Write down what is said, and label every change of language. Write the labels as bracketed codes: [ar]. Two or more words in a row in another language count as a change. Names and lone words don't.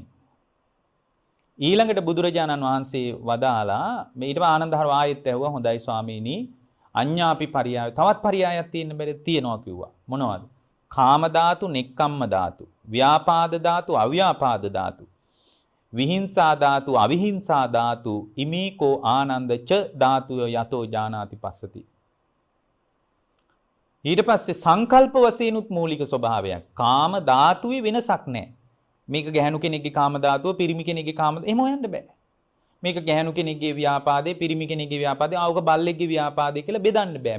[si] ඊළඟට බුදුරජාණන් වහන්සේ වදාලා මේ ඊට ආනන්දහර ආයෙත් ඇහුවා හොඳයි ස්වාමීනි [pi] අඤ්ඤාපි පරියාය [si] තවත් පරියායක් තියෙන්න බැරි තියනවා කිව්වා. [pi] මොනවද? කාම ධාතු, නෙක්ඛම්ම ධාතු, ව්‍යාපාද ධාතු, අව්‍යාපාද ධාතු, විහිංසා ධාතු, අවිහිංසා ධාතු, ඉමේකෝ ආනන්ද ච ධාතුය යතෝ ජානාති පස්සති. [si] ඊට පස්සේ සංකල්ප වශයෙන්ුත් මූලික ස්වභාවයක්. කාම ධාතුවේ වෙනසක් නැහැ. මේක ගැහණු කෙනෙක්ගේ කාම ධාතුව, පිරිමි කෙනෙක්ගේ කාම එහෙම හොයන්න බෑ. මේක ගැහණු කෙනෙක්ගේ ව්‍යාපාදේ, පිරිමි කෙනෙක්ගේ ව්‍යාපාදේ, ආවක බල්ලෙක්ගේ ව්‍යාපාදේ කියලා බෙදන්න බෑ.